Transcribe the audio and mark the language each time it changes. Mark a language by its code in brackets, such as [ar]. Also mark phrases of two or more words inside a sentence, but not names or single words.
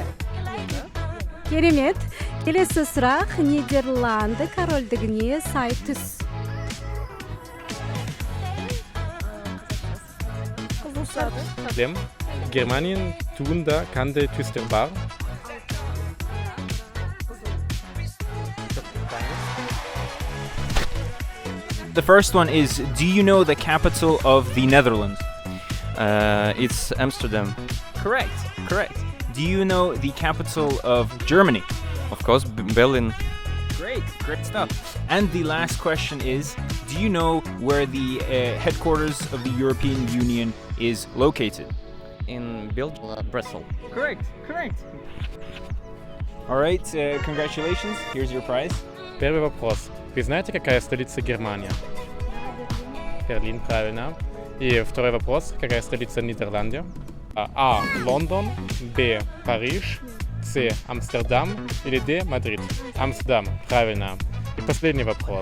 [kk] Керемет. Келесі сұрақ: Нидерланды корольдігіне сай түс. Сәлем. Германияның туында қандай түстер бар? [en] The first one is, do you know the capital of the Netherlands? It's Amsterdam. Correct. Do you know the capital of Germany? Of course, Berlin. Great stuff. And the last question is, do you know where the headquarters of the European Union is located? In Belgium, Brussels. Correct. All right, congratulations. Here's your prize. [ru] Первый вопрос. Вы знаете, какая столица Германии? Берлин, правильно. И второй вопрос. Какая столица Нидерландов? А. Лондон. Б. Париж. С. Амстердам. Или Д. Мадрид? Амстердам, правильно. И последний вопрос.